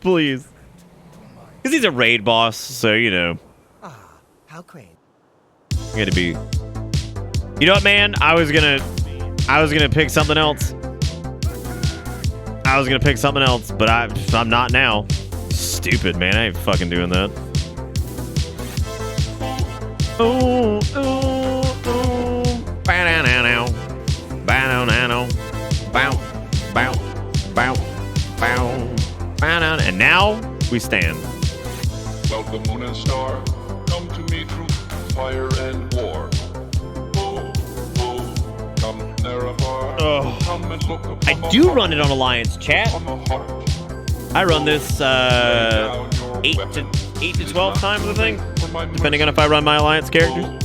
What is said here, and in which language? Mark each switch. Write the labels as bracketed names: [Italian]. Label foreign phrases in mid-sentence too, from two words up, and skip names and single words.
[English] Please, because he's a raid boss, so you know. How great. You got to be. You know what, man? I was gonna pick something else. But I'm not now. Stupid, man. I ain't fucking doing that. Ooh, ooh, ooh. Ba-na-na-now. Ba-na-na-now. Bow, bow, bow, bow. Ba-na. And now we stand. Welcome, moon and star. Come to me through fire and war. Oh, oh, come Nerevar. Come and look upon I do run it on Alliance, chat. I run this 8 to 12 times, I think, depending on if I run my Alliance characters.